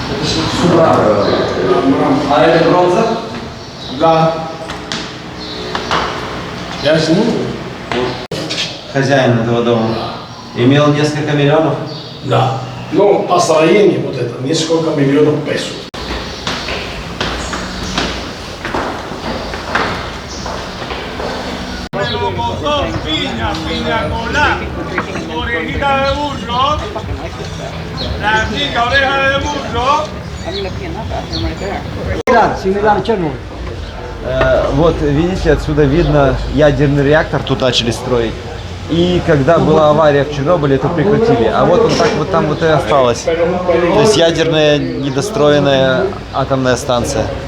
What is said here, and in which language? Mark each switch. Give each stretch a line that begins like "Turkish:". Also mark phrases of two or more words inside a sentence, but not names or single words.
Russian: А это бронза? Да. Я сниму. Хозяин этого дома имел несколько миллионов? Да. Ну, построение вот это, несколько миллионов песо.
Spanish: Piña colada, orejita de burro, la chica oreja de burro.
Russian: Вот, видите, отсюда видно ядерный реактор, тут начали строить. И когда была авария в Чернобыле, это прекратили. А вот он так вот там вот и осталось. То есть ядерная недостроенная атомная станция.